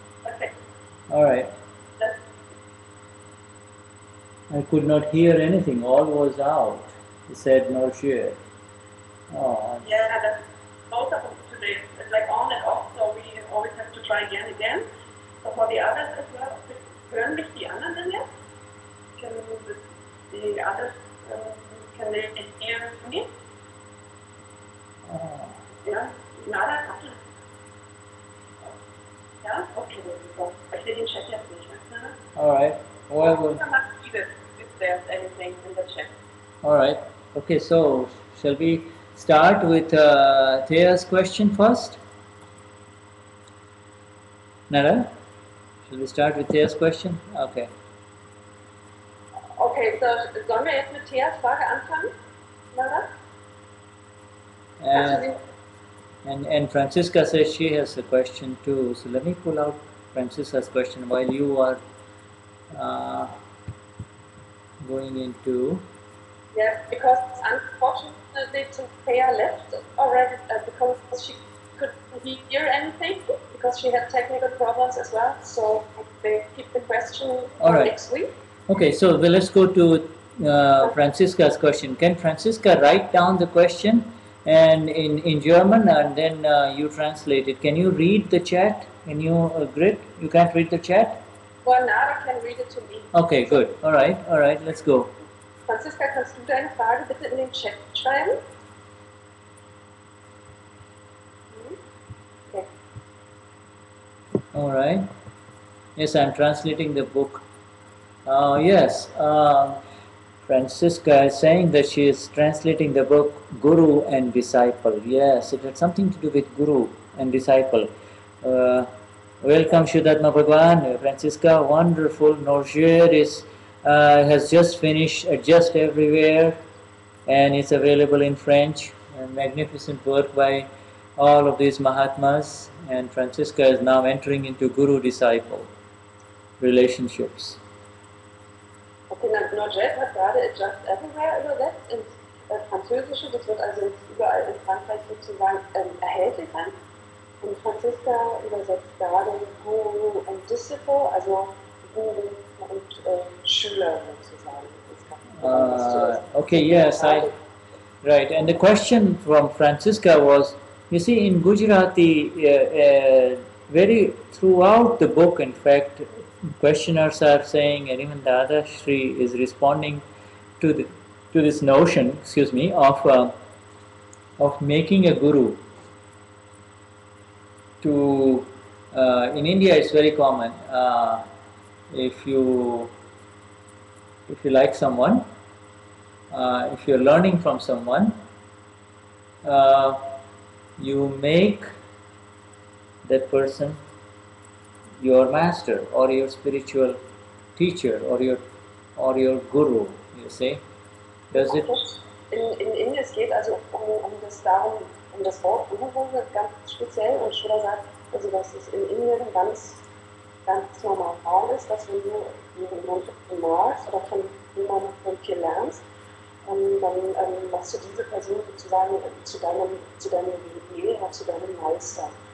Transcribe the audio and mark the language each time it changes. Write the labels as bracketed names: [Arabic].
[English] Okay. All right. I could not hear anything. All was out. He said no share. Oh. Yeah, that's both of them today. It's like on and off, so we always have to try again. So for the others as well, [German] hören mich die anderen denn jetzt? [English] Can the others, can they hear me? Yeah, Nada? Yeah? Okay, so I see [German] den Chat jetzt nicht. [English] All right. Well, if there's anything in the chat. all right. Okay, so shall we start with Thea's question first? Nara? Shall we start with Thea's question? Okay. Okay, so [German] sollen wir jetzt mit Theas Frage anfangen? [English] Nara? And Francisca says she has a question too. So let me pull out Francisca's question while you are going into. Yeah, because unfortunately Thea left already because she couldn't hear anything because she had technical problems as well. So they keep the question for next week. Okay, so let's go to Francisca's question. Can Francisca write down the question and in German and then you translate it? Can you read the chat? Can you Grit? You can't read the chat? Well, Nara can read it to me. Okay, good. All right, let's go. [German] Franziska, kannst du deine Frage bitte in den Chat schreiben? [English] Okay. All right. Yes, I'm translating the book. Yes, Francisca is saying that she is translating the book Guru and Disciple. Yes, it had something to do with Guru and Disciple. Welcome, Shuddhatma Bhagwan. Francisca, wonderful. Norgir has just finished Just Everywhere, and it's available in French. A magnificent work by all of these Mahatmas. And Francisca is now entering into Guru-Disciple relationships. [German] Okay, Norgir hat gerade Just Everywhere übersetzt ins Französische. Das wird also jetzt überall in Frankreich sozusagen erhältlich sein. Und Franziska übersetzt gerade Guru and Disciple, also Guru und Schüler sozusagen. [English] Okay, yes, right. And the question from Francisca was, you see, in Gujarati, very throughout the book, in fact, questioners are saying, and even Dadashri is responding to to this notion, excuse me, of making a guru. To in India, it's very common. If you like someone, if you're learning from someone, uh, you make that person your master or your spiritual teacher or your guru. You see, does it? [German] In Indien, es geht also um das Wort Guru ganz speziell, und Schuller sagt, also dass es in Indien ganz normal ist, dass wenn du jemanden magst oder von jemandem viel lernst, dann machst du diese Person sozusagen zu deinem Lehrer, zu deinem Meister.